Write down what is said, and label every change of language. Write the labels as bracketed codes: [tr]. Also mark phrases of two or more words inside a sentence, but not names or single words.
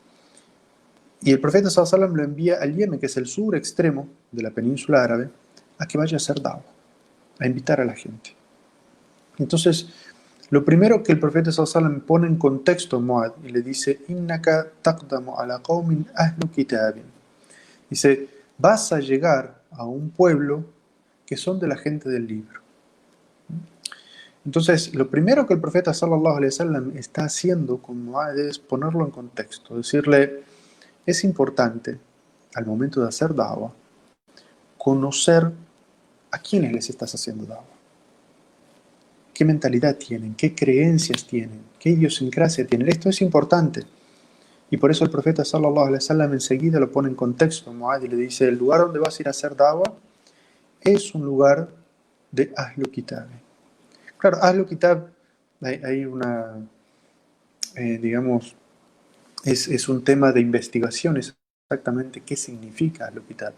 [es] Y el profeta [ar] صلى الله عليه وسلم [es] lo envía al Yemen, que es el sur extremo de la península árabe, a que vaya a hacer da'wah, a invitar a la gente. Entonces, lo primero que el profeta [ar] صلى الله عليه وسلم [es] pone en contexto a Mu'adh y le dice: [ar] إنك تقدم على قوم أهل كتاب. [es] Dice: vas a llegar a un pueblo que son de la gente del libro. Entonces, lo primero que el profeta [ar] صلى الله عليه وسلم [es] está haciendo con Mu'adh es ponerlo en contexto, decirle: es importante, al momento de hacer da'wah, conocer a quiénes les estás haciendo da'wah, qué mentalidad tienen, qué creencias tienen, qué idiosincrasia tienen. Esto es importante. Y por eso el profeta [ar] صلى الله عليه وسلم [es] enseguida lo pone en contexto a Mu'adh y le dice: el lugar donde vas a ir a hacer da'wah es un lugar de [ar] أهل كتاب. [es] Claro, [ar] أهل كتاب, [es] hay una, digamos, es un tema de investigación exactamente qué significa [ar] أهل كتاب.